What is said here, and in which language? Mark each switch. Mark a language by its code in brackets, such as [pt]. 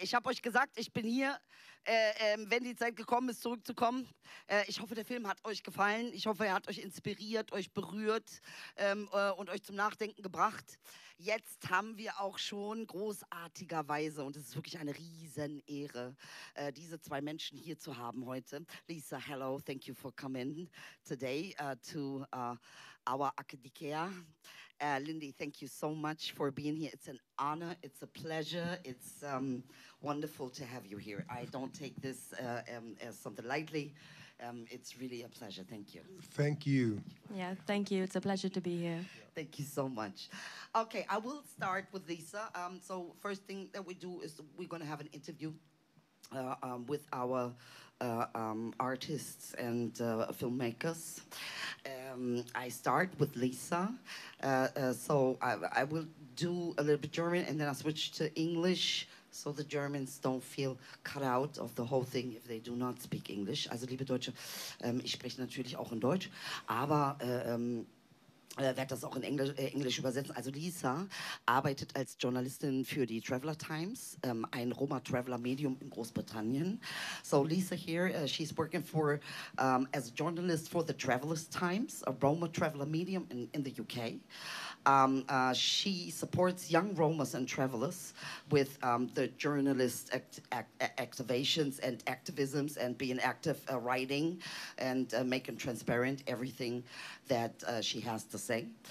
[de] Ich habe euch gesagt, ich bin hier, wenn die Zeit gekommen ist, zurückzukommen. Ich hoffe, der Film hat euch gefallen. Ich hoffe, er hat euch inspiriert, euch berührt und euch zum Nachdenken gebracht. Jetzt haben wir auch schon großartigerweise, und es ist wirklich eine Riesenehre, diese zwei Menschen hier zu haben heute. [en] Lisa, hello, thank you for coming today to our Academia. Lindy, thank you so much for being here. It's an honor, it's a pleasure, it's wonderful to have you here. I don't take this as something lightly. It's really a pleasure. Thank you. Thank you. Yeah, thank you. It's a pleasure to be here. Thank you so much. Okay, I will start with Lisa. So first thing that we do is we're going to have an interview with our artists and filmmakers. I start with Lisa. So I will do a little bit German and then I'll switch to English, so the Germans don't feel cut out of the whole thing if they do not speak English. [de] Also liebe Deutsche, ich spreche natürlich auch in Deutsch, aber werde das auch in Englisch übersetzen. Also Lisa arbeitet als Journalistin für die Traveller Times, ein Roma Traveller Medium in Großbritannien. [en] So Lisa here, she's working for as a journalist for the Travellers Times, a Roma Traveller medium in the UK. She supports young Romas and travelers with the journalist activations and activisms and being active writing and making transparent everything that she has to say.